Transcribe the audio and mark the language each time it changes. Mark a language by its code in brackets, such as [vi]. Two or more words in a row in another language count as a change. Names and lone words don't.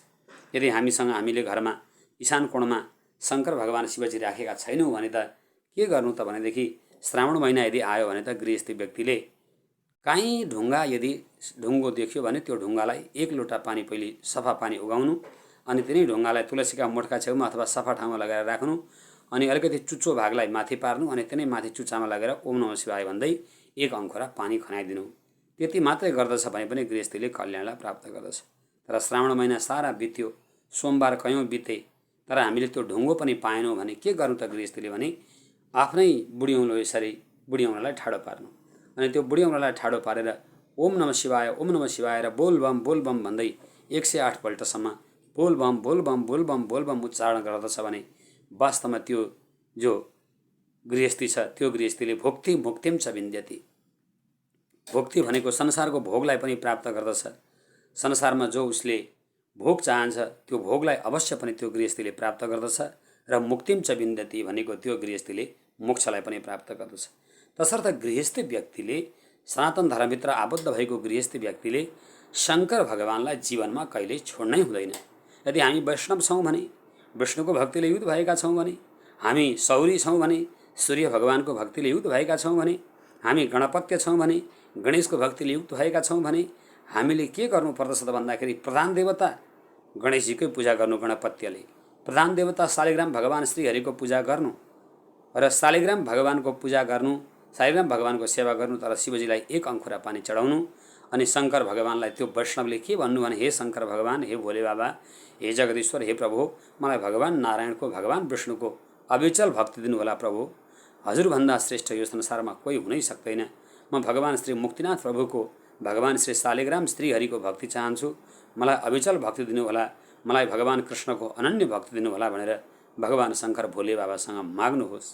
[ne] यदि हामीले घरमा ईशान कोणमा शङ्कर भगवान शिवजी राखेका छैनौँ भने त के गर्नु त भनेदेखि श्रावण महिना यदि आयो भने त गृहस्थी व्यक्तिले काहीँ ढुङ्गा यदि ढुङ्गो देख्यो भने त्यो ढुङ्गालाई 1 लोटा पानी पहिले सफा पानी उगाउनु, अनि तिनै ढुङ्गालाई तुलसीका मोठका छेउमा अथवा सफा ठाउँमा लगाएर राख्नु, अनि अलिकति चुच्चो भागलाई माथि पार्नु, अनि तिनै माथि चुच्चामा लगेर ओम नमः शिवाय भन्दै 1 अङ्कुरा पानी खनाइदिनु। त्यति मात्रै गर्दछ भने पनि गृहस्थीले कल्याणलाई प्राप्त गर्दछ। तर श्रावण महिना सारा बित्यो, सोमबार कयौँ बिते, तर हामीले त्यो ढुङ्गो पनि पाएनौँ भने के गर्नु त गृहस्थीले भने आफ्नै बुढी औँलो यसरी बुढी औँलालाई ठाडो पार्नु, अनि त्यो बुढी औँलालाई ठाडो पारेर ओम नमः शिवाय र बोलबम भन्दै 108 पल्टसम्म बोलबम उच्चारण गर्दछ भने वास्तवमा त्यो जो गृहस्थी छ त्यो गृहस्थीले [sa] भोक्ति मुक्तिम च विन्द्यति। [ne] भोक्ति भनेको संसारको भोगलाई पनि प्राप्त गर्दछ। संसारमा जो उसले भोग चाहन्छ त्यो भोगलाई अवश्य पनि त्यो गृहस्थीले प्राप्त गर्दछ, र [sa] मुक्तिम च विन्द्यति [ne] भनेको त्यो गृहस्थीले मोक्षलाई पनि प्राप्त गर्दछ। तसर्थ गृहस्थी व्यक्तिले, सनातन धर्मभित्र आबद्ध भएको गृहस्थी व्यक्तिले शङ्कर भगवानलाई जीवनमा कहिल्यै छोड्नै हुँदैन। यदि हामी वैष्णव छौँ भने, विष्णुको भक्तिले युक्त भएका छौँ भने, हामी सौरी छौँ भने, सूर्य भगवानको भक्तिले युक्त भएका छौँ भने, हामी गणपत्य छौँ भने, गणेशको भक्तिले युक्त भएका छौँ भने, हामीले के गर्नुपर्दछ त भन्दाखेरि प्रधान देवता गणेशजीकै पूजा गर्नु, गणपत्यले प्रधान देवता शालिग्राम भगवान श्रीहरिको पूजा गर्नु र शालिग्राम भगवानको पूजा गर्नु, शालिग्राम भगवानको सेवा गर्नु, तर शिवजीलाई 1 अङ्कुरा पानी चढाउनु। अनि शङ्कर भगवानलाई त्यो वैष्णवले के भन्नु भने, हे शङ्कर भगवान, हे भोले बाबा, हे जगदीश्वर, हे प्रभु, मलाई भगवान नारायणको, भगवान विष्णुको अविचल भक्ति दिनुहोला प्रभु। हजुरभन्दा श्रेष्ठ यो संसारमा कोही हुनै सक्दैन। म भगवान श्री मुक्तिनाथ प्रभुको, भगवान श्री शालिग्राम श्रीहरिको भक्ति चाहन्छु, मलाई अविचल भक्ति दिनुहोला, मलाई भगवान कृष्णको अनन्य भक्ति दिनुहोला भनेर भगवान शङ्कर भोले बाबासँग माग्नुहोस्।